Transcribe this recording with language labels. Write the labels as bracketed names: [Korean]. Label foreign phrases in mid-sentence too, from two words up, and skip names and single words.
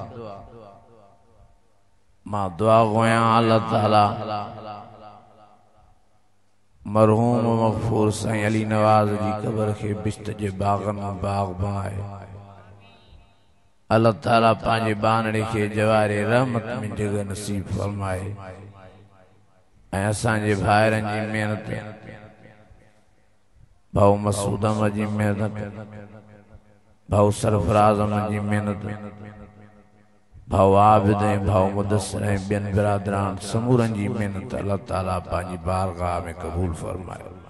[Sindhi] मां दुआ गोयां अल्लाह ताला मरहूम मग़फ़ूर साईं अली नवाज़ जी क़ब्र के बिश्त जे बाग़न में बाग़ बणाए। अल्लाह ताला पांजे बानड़े के जवारे रहमत में जगह नसीब फरमाए। ऐं असांजे भाइरनि जी मेहनत, भाऊ मसूद अहमद जी मेहनत, भाऊ सरफराज अहमद जी मेहनत, भाऊ आबिद ऐं भाऊ मुदस्सिर ऐं ॿियनि बिरादरान समूरनि जी मेहनत अल्लाह ताला पंहिंजी बारगाह में क़बूल फरमाए।